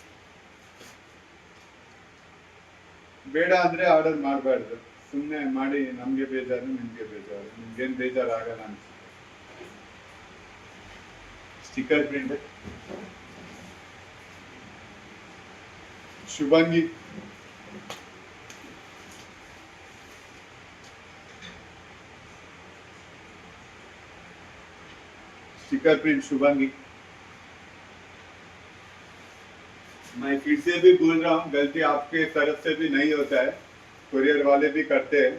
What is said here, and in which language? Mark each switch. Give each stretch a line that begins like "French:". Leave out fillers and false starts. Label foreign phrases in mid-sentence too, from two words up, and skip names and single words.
Kannada: ಬೇಡ ಅಂದ್ರೆ ಆರ್ಡರ್ ಮಾಡಬಾರ್ದು, ಸುಮ್ಮನೆ ಮಾಡಿ. ನಮ್ಗೆ ಬೇಜಾರು, ನಿಮ್ಗೆ ಬೇಜಾರು. ನಿಮ್ಗೇನ್ ಬೇಜಾರು ಆಗಲ್ಲ ಅಂತ.
English: sticker print ಶುಭಂಗಿ. sticker print शुभांगी।
Hindi: मैं फिर से भी बोल रहा हूँ, गलती आपके तरफ से भी नहीं होता है, कुरियर वाले भी करते हैं।